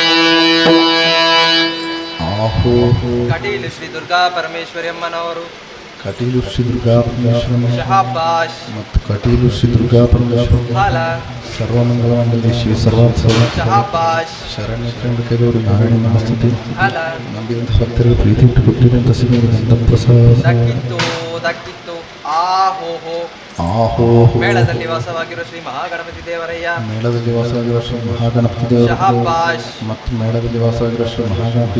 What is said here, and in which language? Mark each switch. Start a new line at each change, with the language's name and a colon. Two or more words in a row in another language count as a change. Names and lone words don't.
Kannada: ಕಟೀಲು ಶ್ರೀ ದುರ್ಗಾ ಪರಮೇಶ್ವರಿ ಅಮ್ಮನವರು ಕಟೀಲು ಶ್ರೀ ದುರ್ಗಾ ಪರಮೇಶ್ವರನ ಶಹಾಬಾಷ್ ಮತ್ತು ಕಟೀಲು ಶ್ರೀ ದುರ್ಗಾ ಪರಮೇಶ್ವರ ಹಾಲ ಸರ್ವಮಂಗಳ ಮಂಗಲ್ಯ ಶಿವ ಸರ್ವಾತ್ಸವ ಶಹಾಬಾಷ್ ಶರಣ್ಯ ಕಂಡಕದವರು ನಾರಾಯಣ ನಮಸ್ತುತಿ ಹಾಲ ನಂಬಿದಂಥ ಭಕ್ತರಿಗೆ ಪ್ರೀತಿ ಇಟ್ಟು ಕೊಟ್ಟಿರುವಂಥ ಸಿಗುವಂಥ ಪ್ರಸಾದ ದಕ್ಕಿತ್ತು ದಕ್ಕಿತ್ತು ಆಹೋಹೋ ಆಹೋ ಮೇಳದಲ್ಲಿ ವಾಸವಾಗಿರುವ ಶ್ರೀ ಮಹಾಗಣಪತಿ ದೇವರಯ್ಯ ಮೇಳದಲ್ಲಿ ವಾಸವಾಗಿರುವ ಶ್ರೀ ಮಹಾಗಣಪತಿ ದೇವರು ಶಹಾಬಾಷ್ ಮತ್ತು ಮೇಳದಲ್ಲಿ ವಾಸವಾಗಿರುವ ಶ್ರೀ ಮಹಾಗಣಪತಿ